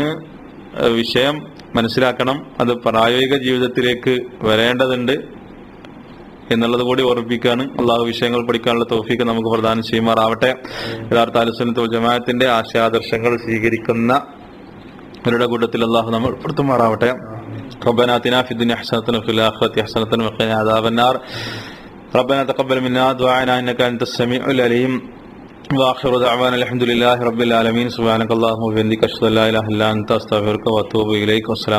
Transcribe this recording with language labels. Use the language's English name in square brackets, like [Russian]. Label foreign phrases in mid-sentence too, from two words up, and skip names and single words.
[Malayalam] വിഷയം മനസ്സിലാക്കണം, അത് പ്രായോഗിക ജീവിതത്തിലേക്ക് വരേണ്ടതുണ്ട് എന്നുള്ളത് കൂടി ഓർമ്മിപ്പിക്കുകയാണ്. അള്ളാഹു വിഷയങ്ങൾ പഠിക്കാനുള്ള തൗഫീഖ് നമുക്ക് പ്രദാനം ചെയ്യുമാറാവട്ടെ. യഥാർത്ഥ അഹ്ലുസുന്നത്ത് വൽ ജമാഅത്തിന്റെ ആശയാദർശങ്ങൾ സ്വീകരിക്കുന്നവരുടെ കൂട്ടത്തിൽ അള്ളാഹു നമ്മൾ ഉൾപ്പെടുത്തുമാറാവട്ടെ. [Arabic] ربنا آتنا في الدنيا حسنة وفي الآخرة حسنة وقنا عذاب النار. ربنا تقبل منا دعاءنا إنك أنت السميع العليم. وآخر دعوانا الحمد لله رب العالمين. سبحانك اللهم وبحمدك أشهد أن لا إله إلا أنت أستغفرك وأتوب إليك. والسلام